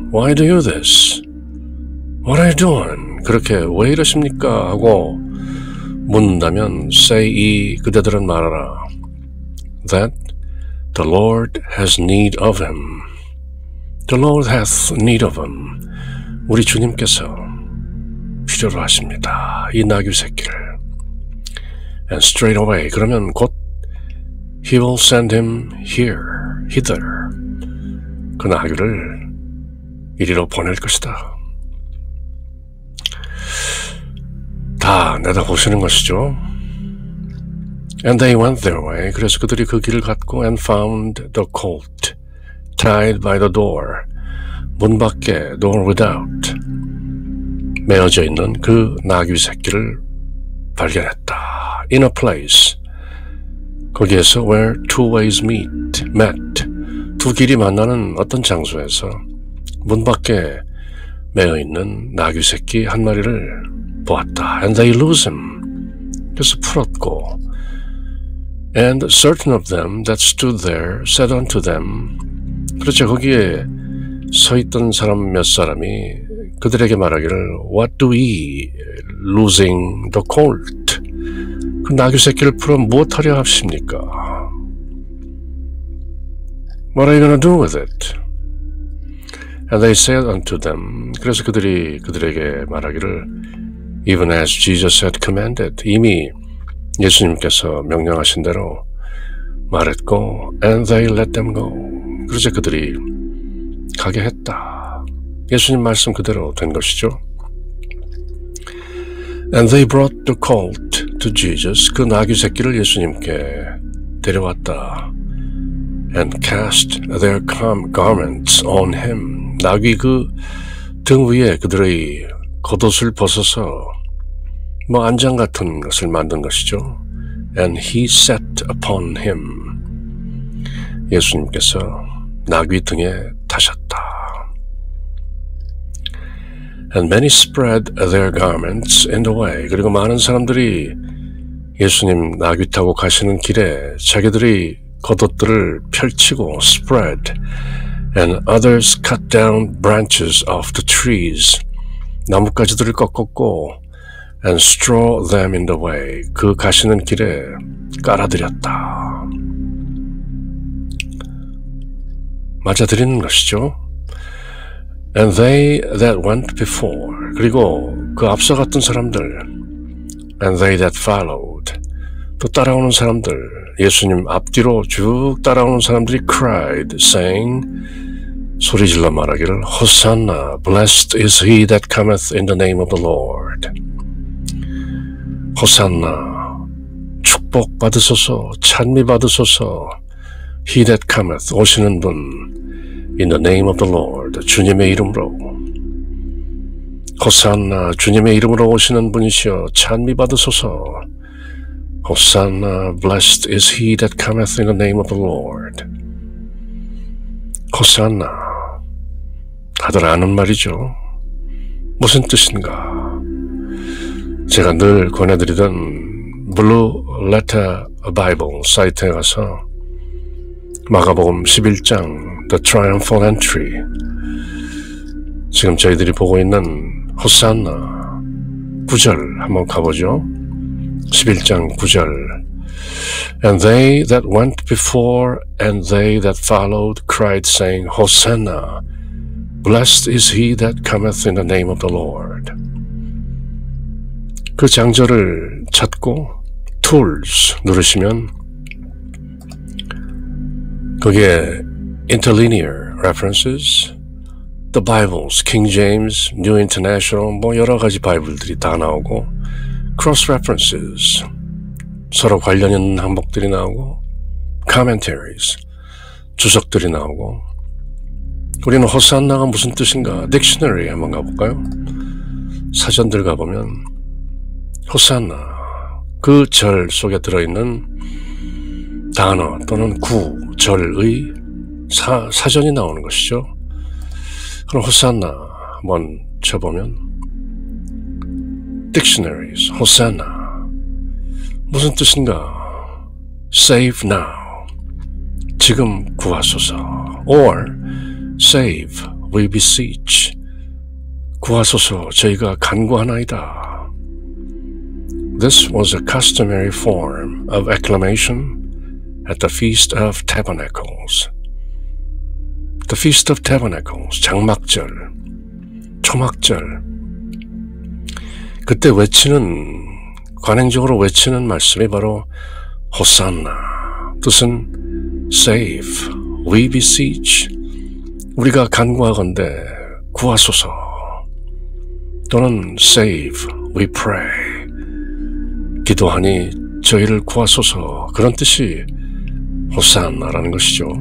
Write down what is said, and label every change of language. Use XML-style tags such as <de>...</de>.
<en>Why do you this? What are you doing?</en> <ko>그렇게 왜 이러십니까? 하고 묻는다면</ko> <en>say ye,</en> <ko>그대들은 말하라,</ko> <en>that the Lord has need of him. The Lord hath need of him.</en> <ko>우리 주님께서 필요로 하십니다. 이 나귀 새끼를.</ko> <en>And straight away,</en> <ko>그러면 곧</ko> <en>he will send him hither.</en> <ko>그 나귀를 이리로 보낼 것이다. 다 내다보시는 것이죠.</ko> <en>And they went their way.</en> <ko>그래서 그들이 그 길을 갔고</ko> <en>and found the colt tied by the door.</en> <ko>문 밖에</ko> <en>door without</en> <ko>매어져 있는 그 나귀 새끼를 발견했다.</ko> <en>In a place.</en> <ko>거기에서</ko> <en>where two ways met.</en> <ko>두 길이 만나는 어떤 장소에서 문 밖에 매어 있는 나귀 새끼 한 마리를 보았다.</ko> <en>And they lose him.</en> <ko>그래서 풀었고</ko> <en>And certain of them that stood there said unto them.</en> <ko>그렇죠. 거기에 서 있던 사람 몇 사람이 그들에게 말하기를</ko> <en>What do we losing the colt?</en> <ko>그 나귀 새끼를 풀어 무엇하려 하십니까?</ko> <en>What are you going to do with it? And they said unto them.</en> <ko>그래서 그들이 그들에게 말하기를</ko> <en>Even as Jesus had commanded.</en> <ko>이미 예수님께서 명령하신 대로 말했고</ko> <en>And they let them go.</en> <ko>그래서 그들이 가게 했다. 예수님 말씀 그대로 된 것이죠.</ko> <en>And they brought the colt to Jesus.</en> <ko>그 나귀 새끼를 예수님께 데려왔다.</ko> <en>And cast their garments on him.</en> <ko>나귀 그 등 위에 그들의 겉옷을 벗어서 안장 같은 것을 만든 것이죠.</ko> <en>And he sat upon him.</en> <ko>예수님께서 나귀 등에 타셨다.</ko> <en>And many spread their garments in the way.</en> <ko>그리고 많은 사람들이 예수님 나귀 타고 가시는 길에 자기들이 겉옷들을 펼치고 spread.</ko> <en>And others cut down branches of the trees.</en> <ko>나뭇가지들을 꺾었고</ko> <en>and straw them in the way.</en> <ko>그 가시는 길에 깔아드렸다. 맞아드리는 것이죠.</ko> <en>And they that went before.</en> <ko>그리고 그 앞서 갔던 사람들.</ko> <en>And they that followed.</en> <ko>또 따라오는 사람들. 예수님 앞뒤로 쭉 따라오는 사람들이</ko> <en>cried, saying,</en> <ko>소리질러 말하기를</ko> <en>Hosanna, blessed is he that cometh in the name of the Lord.</en> <ko>호산나, 축복 받으소서, 찬미 받으소서.</ko> <en>He that cometh,</en> <ko>오시는 분,</ko> <en>in the name of the Lord,</en> <ko>주님의 이름으로. 호산나, 주님의 이름으로 오시는 분이시여, 찬미 받으소서.</ko> <en>호산나, blessed is he that cometh in the name of the Lord.</en> <ko>호산나, 다들 아는 말이죠. 무슨 뜻인가? 제가 늘 권해드리던 Blue Letter Bible 사이트에 가서 마가복음 11장 The Triumphal Entry, 지금 저희들이 보고 있는 호산나 9절 한번 가보죠.</ko> <en>11장 9절 And they that went before and they that followed cried saying Hosanna, blessed is he that cometh in the name of the Lord.</en> <ko>그 장절을 찾고 Tools 누르시면 거기에 Interlinear References, The Bibles, King James, New International, 여러 가지 바이블들이 다 나오고 Cross References, 서로 관련 있는 항목들이 나오고 Commentaries, 주석들이 나오고 우리는 호산나가 무슨 뜻인가? 딕셔너리 한번 가볼까요? 사전들 가보면 호산나, 그 절 속에 들어있는 단어 또는 구절의 사전이 나오는 것이죠. 그럼 호산나 한번 쳐보면 Dictionaries, 호산나 무슨 뜻인가?</ko> <en>Save now,</en> <ko>지금 구하소서.</ko> <en>Or Save, we beseech,</en> <ko>구하소서, 저희가 간구하나이다.</ko> <en>This was a customary form of acclamation at the Feast of Tabernacles. The Feast of Tabernacles,</en> <ko>장막절, 초막절. 그때 외치는, 관행적으로 외치는 말씀이 바로 호산나, 뜻은</ko> <en>Save, we beseech,</en> <ko>우리가 간구하건대 구하소서, 또는</ko> <en>Save, we pray,</en> <ko>기도하니 저희를 구하소서, 그런 뜻이 호산나라는 것이죠.</ko>